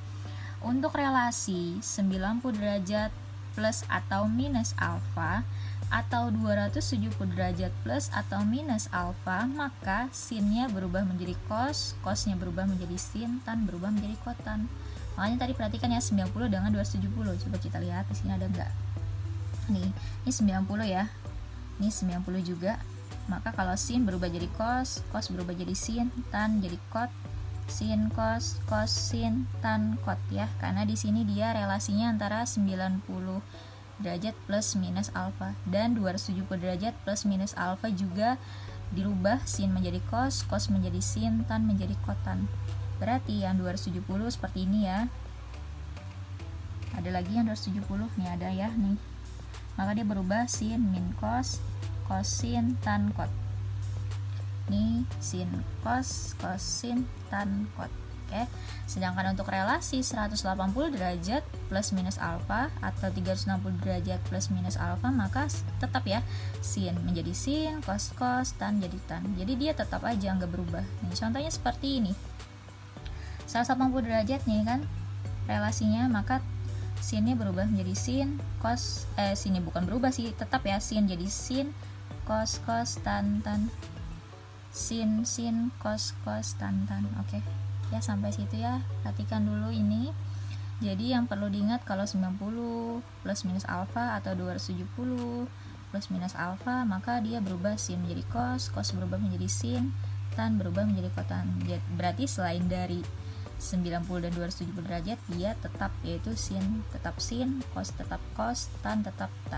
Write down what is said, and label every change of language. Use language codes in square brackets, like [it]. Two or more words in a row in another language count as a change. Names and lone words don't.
[id] Untuk relasi 90 derajat plus atau minus alfa atau 270 derajat plus atau minus alfa, maka sinnya berubah menjadi cos, cosnya berubah menjadi sin, tan berubah menjadi kotan. Makanya tadi perhatikan ya, 90 dengan 270. Coba kita lihat di sini ada enggak? Nih, ini 90 ya. Ini 90 juga. Maka kalau sin berubah jadi cos, cos berubah jadi sin, tan jadi kot, sin cos, cos sin, tan kot ya. Karena di sini dia relasinya antara 90 derajat plus minus alfa, dan 270 derajat plus minus alfa juga dirubah, sin menjadi cos, cos menjadi sin, tan menjadi kotan. Berarti yang 270 seperti ini ya. Ada lagi yang 270, nih ada ya nih. Maka dia berubah sin min cos, cos sin, tan kot. Nih sin cos, cos sin, tan kot. Oke. Sedangkan untuk relasi 180 derajat plus minus alfa atau 360 derajat plus minus alfa, maka tetap ya, sin menjadi sin, cos cos, tan jadi tan. Jadi dia tetap aja nggak berubah. Nih contohnya seperti ini. 180 derajat nih kan relasinya, maka sinnya berubah menjadi sin, cos, sinnya bukan berubah sih, tetap ya, sin jadi sin, cos cos, tan tan, sin sin, cos cos, tan tan. Oke. Ya, sampai situ ya. Perhatikan dulu ini. Jadi yang perlu diingat, kalau 90 plus minus alfa atau 270 plus minus alfa, maka dia berubah sin menjadi cos, cos berubah menjadi sin, tan berubah menjadi kotan. Berarti selain dari 90 dan 270 derajat, dia tetap, yaitu sin tetap sin, cos tetap cos, tan tetap tan.